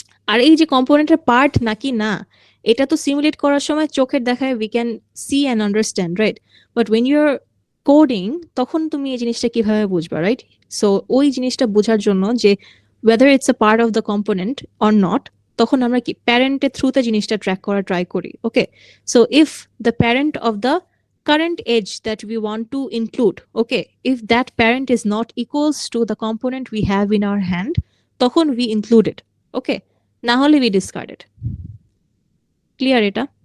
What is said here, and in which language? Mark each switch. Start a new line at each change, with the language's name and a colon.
Bangla: আর এই যে কম্পোনেন্টের পার্ট নাকি না এটা তো সিমুলেট করার সময় চোখের দেখায়
English: we can see and understand,
Bangla: right?
English: But when you're coding
Bangla: তখন তুমি এই জিনিসটা কিভাবে বুঝবা, রাইট? সো ওই জিনিসটা বোঝার জন্য যে
English: whether it's a part of the component or not,
Bangla: তখন আমরা কি প্যারেন্টের থ্রুতে জিনিসটা ট্র্যাক করা ট্রাই করি, ওকে?
English: so if the parent of the current edge that we want to include, okay, if that parent is not equals to the component we have in our hand,
Bangla: তখন
English: we include it, okay?
Bangla: না হলে
English: we discard it. Clear এটা?